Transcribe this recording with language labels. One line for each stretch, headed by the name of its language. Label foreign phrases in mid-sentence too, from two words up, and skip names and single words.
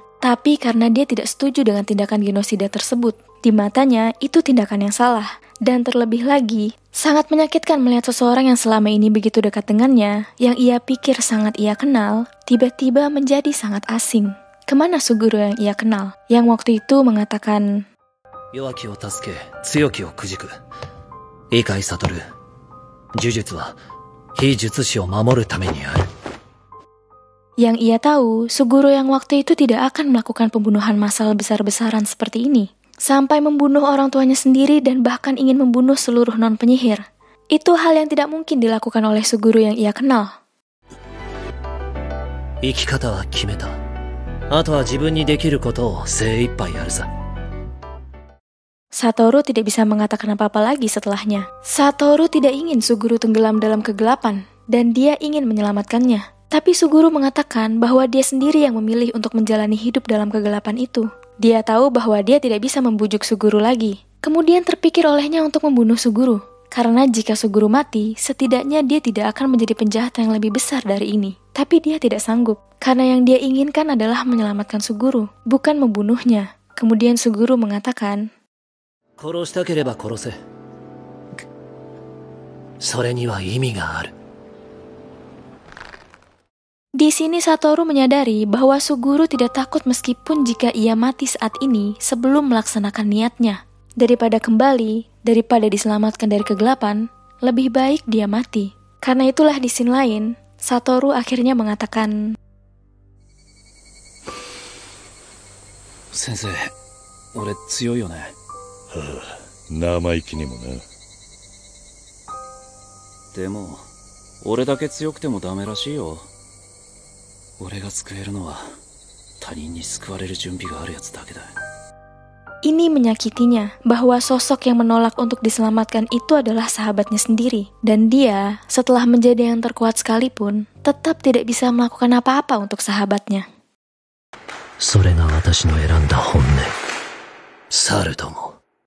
Indonesian: Tapi karena dia tidak setuju dengan tindakan genosida tersebut. Di matanya, itu tindakan yang salah. Dan terlebih lagi, sangat menyakitkan melihat seseorang yang selama ini begitu dekat dengannya, yang ia pikir sangat ia kenal, tiba-tiba menjadi sangat asing. Kemana Suguru yang ia kenal? Yang waktu itu mengatakan,
Japanese: 弱きを助け、強きを挫く. Ikai Satoru. 呪術は非術師を守るためにある.
Indonesian: Yang ia tahu, Suguru yang waktu itu tidak akan melakukan pembunuhan massal besar-besaran seperti ini. Sampai membunuh orang tuanya sendiri dan bahkan ingin membunuh seluruh non-penyihir. Itu hal yang tidak mungkin dilakukan oleh Suguru yang ia kenal.
Japanese: 生き方は決めた. あとは自分にできることを精一杯あるさ.
Indonesian: Satoru tidak bisa mengatakan apa-apa lagi setelahnya. Satoru tidak ingin Suguru tenggelam dalam kegelapan, dan dia ingin menyelamatkannya. Tapi Suguru mengatakan bahwa dia sendiri yang memilih untuk menjalani hidup dalam kegelapan itu. Dia tahu bahwa dia tidak bisa membujuk Suguru lagi. Kemudian terpikir olehnya untuk membunuh Suguru. Karena jika Suguru mati, setidaknya dia tidak akan menjadi penjahat yang lebih besar dari ini. Tapi dia tidak sanggup, karena yang dia inginkan adalah menyelamatkan Suguru, bukan membunuhnya. Kemudian Suguru mengatakan,
Japanese: 殺したければ殺せ。それには意味がある。
Indonesian: Di sini Satoru menyadari bahwa Suguru tidak takut meskipun jika ia mati saat ini sebelum melaksanakan niatnya. Daripada kembali, daripada diselamatkan dari kegelapan, lebih baik dia mati. Karena itulah di scene lain, Satoru akhirnya mengatakan,
Japanese: 先生、 俺強いよね。生意気にもな。でも俺だけ強くてもダメらしいよ。俺が救えるのは他人に救われる準備があるやつだけだ。
Indonesian: Ini menyakitinya bahwa sosok yang menolak untuk diselamatkan itu adalah sahabatnya sendiri. Dan dia, setelah menjadi yang terkuat sekalipun, tetap tidak bisa melakukan apa-apa untuk sahabatnya.
Japanese: それが私の選んだ本音。猿ども。